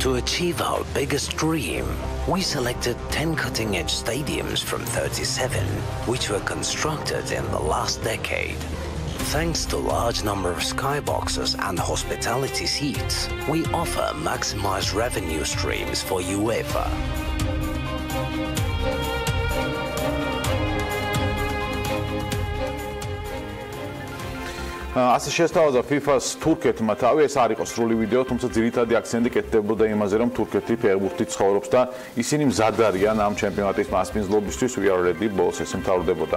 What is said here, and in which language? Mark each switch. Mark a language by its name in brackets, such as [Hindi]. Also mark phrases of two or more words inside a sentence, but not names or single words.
[English] To achieve our biggest dream, we selected 10 cutting-edge stadiums from 37, which were constructed in the last decade. Thanks to large number of skyboxes and hospitality seats, we offer maximized revenue streams for UEFA. [Georgian] ასე შესთავაზა FIFA-ს თურქეთმა თავი, ეს არ იყო სრული ვიდეო, თუმცა ძირითადი აქცენტი კეთდებოდა იმაზე, რომ თურქეთი ფეხბურთით ცხოვრობს და ისინი მზად არიან ამ ჩემპიონატის მასპინძლობისთვის, [English] we are ready, [Georgian] ბოლოს ეს მთავრდებოდა.